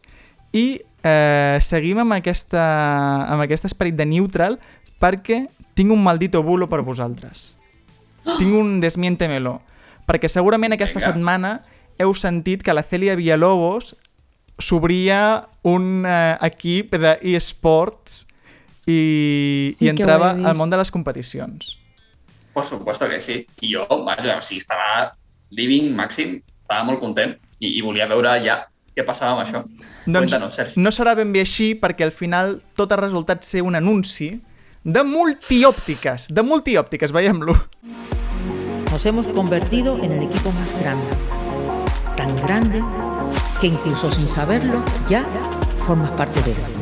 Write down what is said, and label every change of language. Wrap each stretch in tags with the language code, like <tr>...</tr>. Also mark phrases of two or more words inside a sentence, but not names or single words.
<ca>I seguim amb aquest esperit de neutral perquè tinc un</ca> <es>maldito bulo</es> <ca>per vosaltres. Tinc un desmiéntemelo. Perquè segurament aquesta setmana heu sentit que la Celia Villalobos s'obria un equip d'eSports i entrava al món de les competicions.</ca> <es>Por supuesto que sí.</es> <ca>I jo, vaja, o sigui, estava living màxim, estava molt content i volia veure ja què passava amb això. Doncs no serà ben bé així perquè al final tot ha resultat ser un anunci de multiòptiques, veiem-lo.</ca> <es>Nos hemos convertido en el equipo más grande, tan grande que incluso sin saberlo ya formas parte de él.</es>